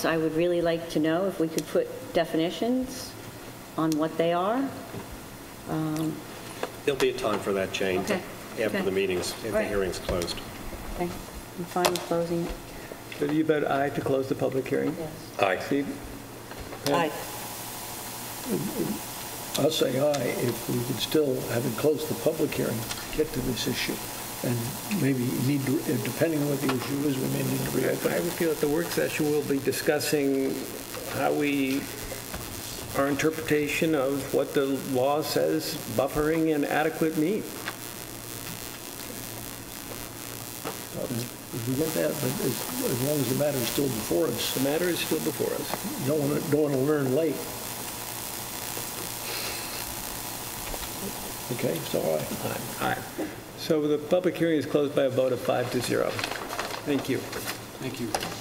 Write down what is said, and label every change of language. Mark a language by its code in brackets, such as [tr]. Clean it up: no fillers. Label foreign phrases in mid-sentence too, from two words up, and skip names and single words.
[en] I would really like to know if we could put definitions on what they are. There'll be a time for that, Jane, Okay. after Okay. the meetings, if the Right. hearing's closed. Okay, I'm fine with closing it. So you vote aye to close the public hearing? Yes. Aye. Steve? Aye. I'll say aye if we could still, having closed the public hearing, get to this issue. And maybe need to, depending on what the issue is, we may need to reopen I it. would feel at the work session, we'll be discussing our interpretation of what the law says buffering and adequate mean. If we get that, but as long as the matter is still before us, The matter is still before us. don't want to learn late. Okay, so aye. Aye. So the public hearing is closed by a vote of 5-0. Thank you. Thank you.